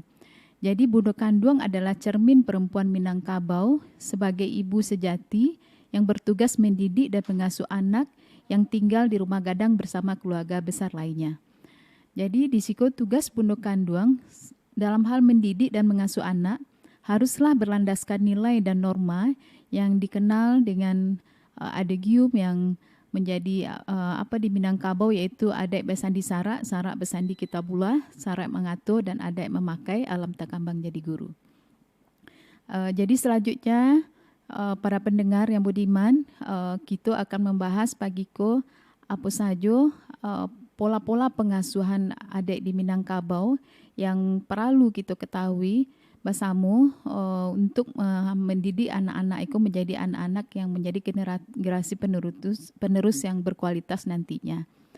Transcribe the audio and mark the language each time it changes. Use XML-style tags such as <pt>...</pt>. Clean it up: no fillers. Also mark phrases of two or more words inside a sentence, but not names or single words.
<id>Jadi Bundo Kanduang adalah cermin perempuan Minangkabau sebagai ibu sejati yang bertugas mendidik dan mengasuh anak yang tinggal di rumah gadang bersama keluarga besar lainnya. Jadi di situ tugas Bundo Kanduang dalam hal mendidik dan mengasuh anak haruslah berlandaskan nilai dan norma yang dikenal dengan adegium yang menjadi di Minangkabau, yaitu adat bersandi sarak, sarak bersandi kitabullah, sarak mengatur dan adat memakai,</id> <min>alam takambang jadi guru.</min> <id>Jadi selanjutnya para pendengar yang budiman, kita akan membahas pagiko apa saja pola-pola pengasuhan adik di Minangkabau yang perlu kita ketahui bersama untuk mendidik anak-anak itu menjadi anak-anak yang menjadi generasi penerus yang berkualitas nantinya.</id>